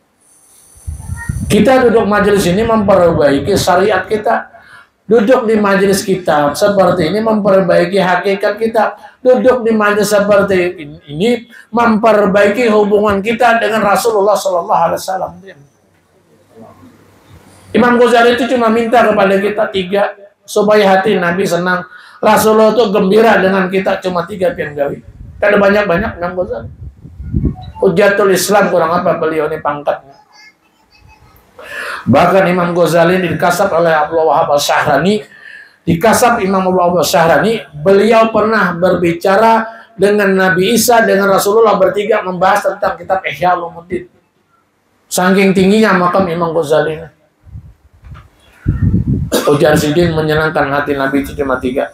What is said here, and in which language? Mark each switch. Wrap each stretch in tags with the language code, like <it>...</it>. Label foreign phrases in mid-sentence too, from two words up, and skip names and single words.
<id>Kita duduk majelis ini memperbaiki syariat kita. Duduk di majelis kita seperti ini memperbaiki hakikat kita. Duduk di majelis seperti ini memperbaiki hubungan kita dengan Rasulullah</id> <ar>Sallallahu Alaihi Wasallam.</ar> <id>Imam Ghazali itu cuma minta kepada kita 3 supaya hati Nabi senang.</id> <bjn>Rasulullah itu gembira dengan kita, cuma 3 pian gawi. Kada banyak-banyak Imam Ghazali. Hujatul Islam kurang apa beliau ini pangkatnya.</bjn> <id>Bahkan Imam Ghazali dikasap oleh Abdul Wahab Al-Syahrani, dikasap Imam Abdul Wahab Al-Syahrani, beliau pernah berbicara dengan Nabi Isa, dengan Rasulullah bertiga membahas tentang kitab Ihya Ulumuddin. Saking tingginya makam Imam Ghazali.</id> <bjn>Ujar Sidin menyenangkan hati Nabi itu cuma 3.</bjn>